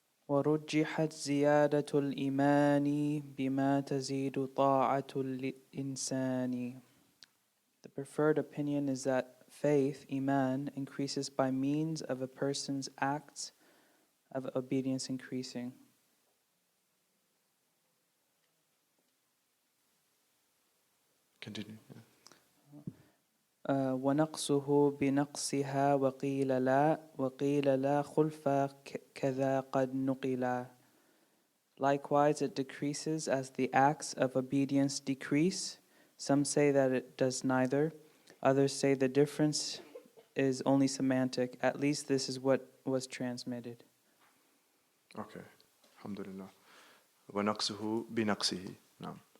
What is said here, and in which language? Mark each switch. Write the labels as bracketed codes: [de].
[ar] ورجحت زيادة الإيمان بما تزيد طاعة الإنسان. [en] The preferred opinion is that faith, Iman, increases by means of a person's acts of obedience increasing. Continue. Yeah. [ar] ونقصه بنقصها وقيل لا خلف كذا قد نقلا. [en] Likewise, it decreases as the acts of obedience decrease. Some say that it does neither. Others say the difference is only semantic. At least this is what was transmitted. Okay. [ar] Alhamdulillah. وَنَقْصُهُ بِنَقْصِهِ. [en] No.